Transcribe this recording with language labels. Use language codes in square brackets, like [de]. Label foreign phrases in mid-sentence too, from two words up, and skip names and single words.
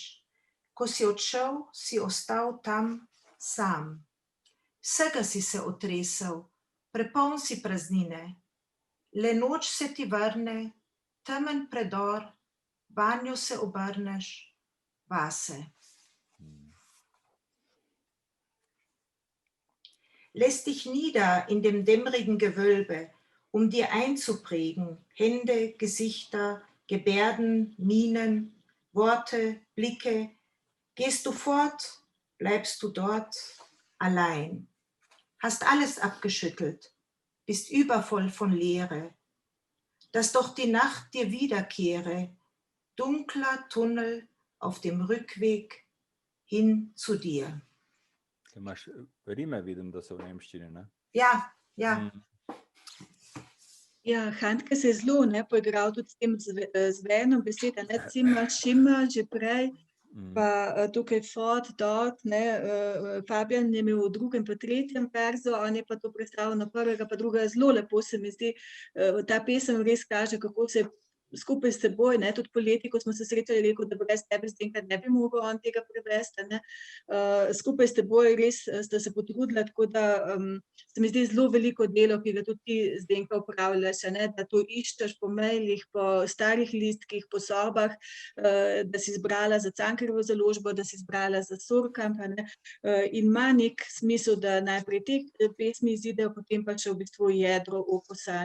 [sl] Ko si odšel, si ostal tam sam. Vsega si se otresel, prepoln si praznine. Le noč se ti vrne, temen predor, vanjo se obrneš, vase. [de] Lässt dich nieder in dem dämmerigen Gewölbe, dir einzuprägen, Hände, Gesichter, Gebärden, Mienen, Worte, Blicke. Gehst du fort, bleibst du dort allein. Hast alles abgeschüttelt, bist übervoll von Leere. Dass doch die Nacht dir wiederkehre, dunkler Tunnel auf dem Rückweg hin zu dir. [sl] Imaš rime, vidim, da so v nemščini, ne? Ja. Ja, Handke se je zelo poigral tudi s tem zvenom besede, cima, šima, že prej, pa tukaj fort, dort, Fabian je imel v drugem pa tretjem verzu, on je pa to predstavil na prvega pa drugega, zelo lepo se mi zdi, ta pesem res kaže, kako se skupaj s seboj, tudi poleti, ko smo se srečali, rekel, da brez tebe Zdenka ne bi mogel on tega prevesti, skupaj s teboj res sta se potrudila, tako da se mi zdi zelo veliko delo, ki ga tudi ti Zdenka upravljaš, da to iščeš po mailih, po starih listkih, po sobah, da si izbrala za Cankarjevo založbo, da si izbrala za Surkamp, in ima nek smisel, da najprej te pesmi izidejo, potem pa še v bistvu jedro opusa.